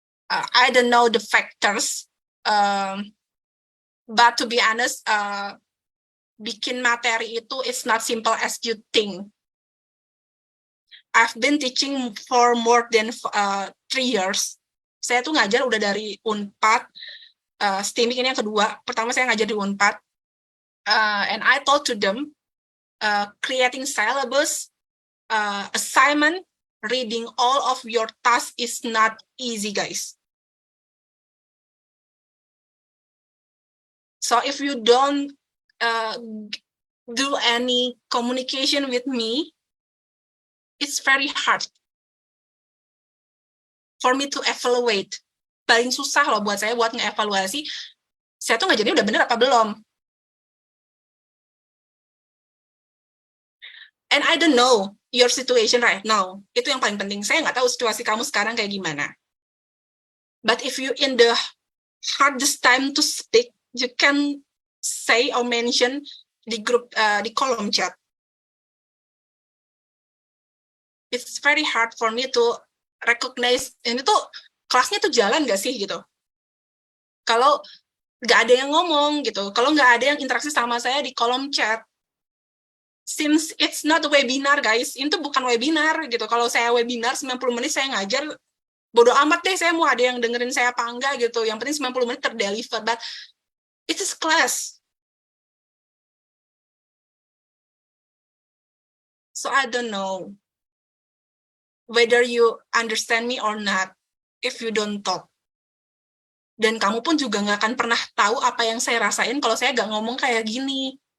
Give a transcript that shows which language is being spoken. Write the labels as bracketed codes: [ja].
[en] I don't know the factors, but to be honest, bikin materi itu it's not simple as you think. I've been teaching for more than 3 years. [id] Saya tuh ngajar udah dari Unpad, STEMIC ini yang kedua. Pertama saya ngajar di Unpad. [en] And I told to them, creating syllabus, assignment, reading all of your tasks is not easy, guys. So if you don't do any communication with me, it's very hard for me to evaluate. [id] Paling susah loh buat saya buat ngeevaluasi, saya tuh ngajarnya udah bener apa belum. [en] And I don't know your situation right now. [id] Itu yang paling penting. Saya nggak tahu situasi kamu sekarang kayak gimana. [en] But if you in the hardest time to speak, you can say or mention di grup, di kolom chat. [id] It's very hard for me to recognize, ini tuh kelasnya tuh jalan nggak sih gitu. Kalau nggak ada yang ngomong gitu, kalau nggak ada yang interaksi sama saya di kolom chat, since it's not a webinar guys, itu bukan webinar gitu. Kalau saya webinar 90 menit saya ngajar, bodo amat deh saya mau ada yang dengerin saya apa enggak gitu. Yang penting 90 menit terdeliver, but it is class. [en] So I don't know whether you understand me or not if you don't talk. [id] Dan kamu pun juga nggak akan pernah tahu apa yang saya rasain kalau saya nggak ngomong kayak gini.